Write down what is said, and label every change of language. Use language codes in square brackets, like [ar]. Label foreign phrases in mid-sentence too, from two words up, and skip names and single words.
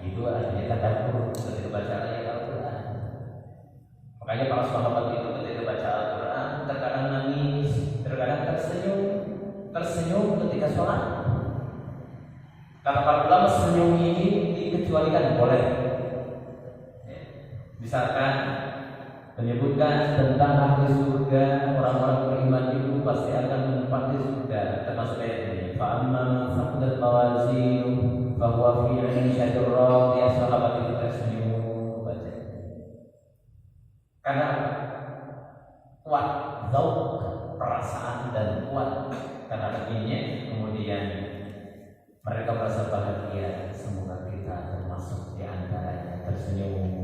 [id] Itu artinya tadabbur ketika baca ayat Al-Quran. Makanya para sahabat itu ketika baca Al-Quran terkadang nangis, terkadang tersenyum ketika sholat. Kata para ulama, senyum ini dikecualikan boleh. Misalkan menyebutkan tentang ahli surga, orang-orang beriman itu pasti akan menempati surga, termasuk ayat ini. [ar] فأما ثقلت موازينه فهو في عيشة راضية. [id] Sahabat itu tersenyum baca. Karena apa? Kuat zauq, perasaan dan kuat karena begini, kemudian mereka merasa bahagia. Semoga kita termasuk di antaranya, tersenyum.